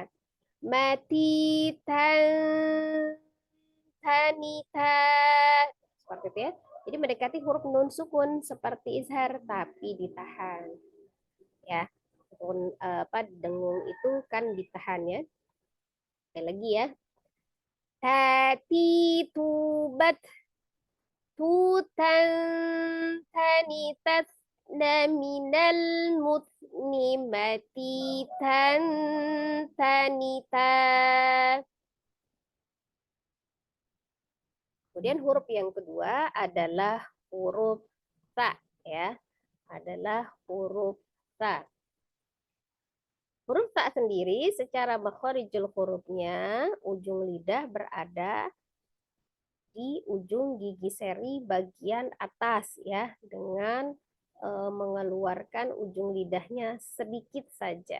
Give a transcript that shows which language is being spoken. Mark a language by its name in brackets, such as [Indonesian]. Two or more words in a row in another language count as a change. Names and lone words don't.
[Indonesian] Mati tan tanita seperti itu ya. Jadi mendekati huruf nun sukun seperti izhar tapi ditahan. Ya. Apa dengung itu kan ditahan ya. Sekali lagi ya. Tati tubat tutan tanitat minal mutnimati tanita. Kemudian huruf yang kedua adalah huruf ta ya. Adalah huruf ta. Huruf ta sendiri secara makharijul hurufnya ujung lidah berada di ujung gigi seri bagian atas ya, dengan mengeluarkan ujung lidahnya sedikit saja.